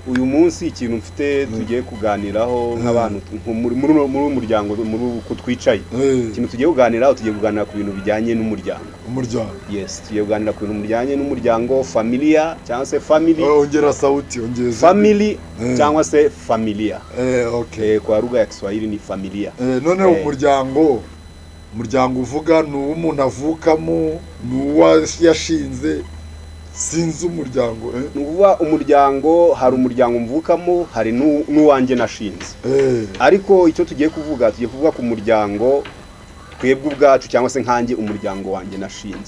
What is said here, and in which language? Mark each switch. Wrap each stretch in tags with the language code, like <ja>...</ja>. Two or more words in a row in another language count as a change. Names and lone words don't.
<rw>Uyu munsi ikintu mfite tugiye kuganiraho nk'abantu muri umuryango muri uko twicaye. Ikintu tugiye kuganiraho, tugiye kuganira ku bintu bijyanye n'umuryango. Umuryango. Yes, tugiye kuganira ku bintu bijyanye n'umuryango, familia cyangwa se family.</rw> <sw>Ongera sauti, ongeza.</sw> <rw>Family cyangwa se familia. Okay.</rw> <sw>Kwa lugha ya Kiswahili ni familia.</sw> <rw>None umuryango uvuga ni umuntu avukamo, ni yashinze, sinzi umuryango. Nuvuga umuryango, hari umuryango mvukamo, hari n'uwanjye nashinze. Ariko icyo tugiye kuvuga ku muryango twebwe ubwacu cyangwa se nkanjye umuryango wanjye nashinze.</rw>